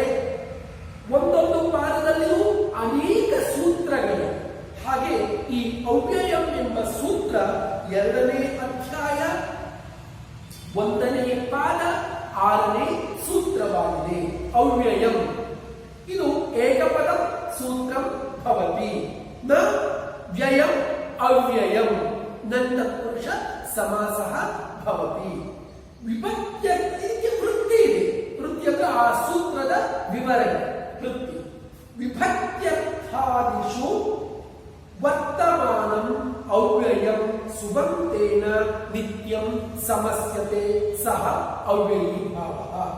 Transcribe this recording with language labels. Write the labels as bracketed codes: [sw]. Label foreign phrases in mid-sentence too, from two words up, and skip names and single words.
[kn] ಒಂದೊಂದು ಪಾದದಲ್ಲಿಯೂ ಅನೇಕ ಸೂತ್ರಗಳಿವೆ. ಹಾಗೆ ಈ ಅವ್ಯಯಂ ಎಂಬ ಸೂತ್ರ 2ನೇ ಅಧ್ಯಾಯ 1ನೇ ಪಾದ 6ನೇ ಸೂತ್ರವಾಗಿದೆ. [sa] ಅವ್ಯಯಂ ಇದು ಏಕಪದ ಸೂತ್ರಂ ಭವತಿ. ನ ವ್ಯಯಂ ಅವ್ಯಯಂ ನನ್ನ ಪುರುಷ ಸಮಾಸಃ ಭವತಿ. [kn] ವಿಭಕ್ತ್ಯ ವೃತ್ತಿ ಇದೆ. ವೃತ್ತಿ ಅಂದ್ರೆ ಆ ಸೂತ್ರದ ವಿವರಣೆ ವೃತ್ತಿ. [sa] ವಿಭಕ್ತ್ಯರ್ಥಾದಿಷು ವರ್ತಮಾನಂ ಅವ್ಯಯಂ ಸುಬಂತೇನ ನಿತ್ಯಂ ಸಮಸ್ಯತೆ ಸಹ ಅವ್ಯಯೀ ಭಾವಃ.